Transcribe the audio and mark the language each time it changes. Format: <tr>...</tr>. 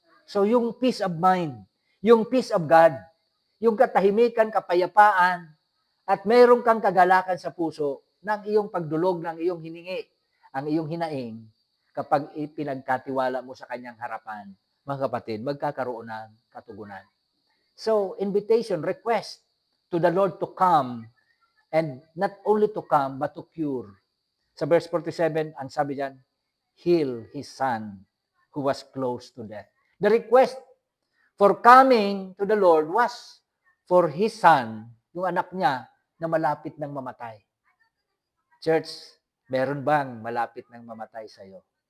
<tl>So yung peace of mind, yung peace of God, yung katahimikan, kapayapaan, at meron kang kagalakan sa puso ng iyong pagdulog, ng iyong hiningi, ang iyong hinaing, kapag ipinagkatiwala mo sa Kanyang harapan, mga kapatid, magkakaroon ng katugunan.</tl> <en>So, invitation, request to the Lord to come, and not only to come, but to cure. Sa verse 47,</en> <tl>ang sabi diyan,</tl> <en>heal His son who was close to death. The request for coming to the Lord was for His son,</en> <tl>yung anak niya, na malapit ng mamatay. Church, meron bang malapit ng mamatay sa iyo?</tl>